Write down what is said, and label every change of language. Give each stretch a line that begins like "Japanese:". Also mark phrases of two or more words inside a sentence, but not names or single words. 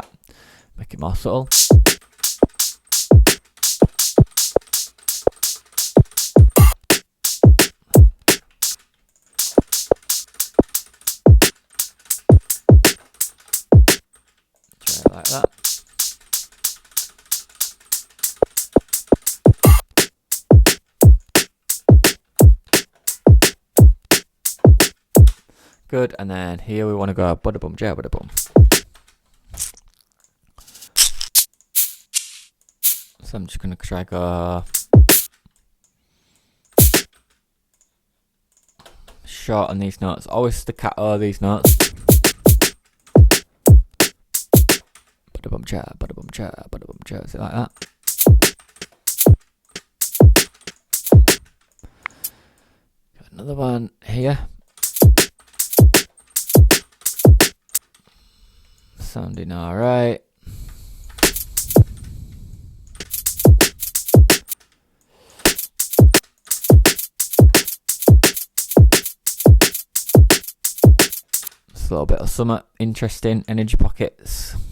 English: Make it more subtle. Try it like that. Good, and then here we want to go bada bum, ja bada bum. So I'm just going to try go short on these notes. Always staccato these notes. Bada bum, ja bada bum, ja bada bum, ja. Is it like that? Got another one here. Sounding alright. Just a little bit of summer interesting energy pockets.